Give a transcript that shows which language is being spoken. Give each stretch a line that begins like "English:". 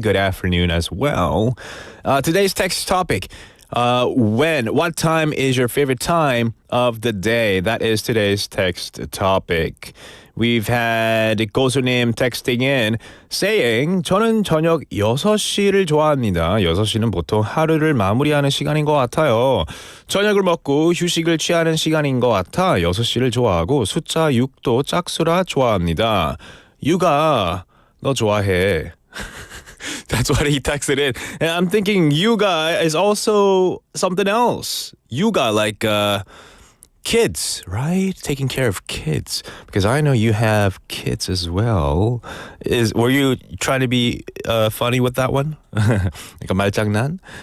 English: Good afternoon as well. Today's text topic. What time is your favorite time of the day? That is today's text topic. We've had 고수님 texting in saying
Korean: 저는 저녁 6시를 좋아합니다. 6시는 보통 하루를 마무리하는 시간인 것 같아요. 저녁을 먹고 휴식을 취하는 시간인 것 같아 6시를 좋아하고 숫자 6도 짝수라 좋아합니다. 유가 너 좋아해.
English: That's what he texted in. And I'm thinking yuga is also something else. Yuga, like kids, right? Taking care of kids. Because I know you have kids as well. Were you trying to be funny with that one? Like a 말장난?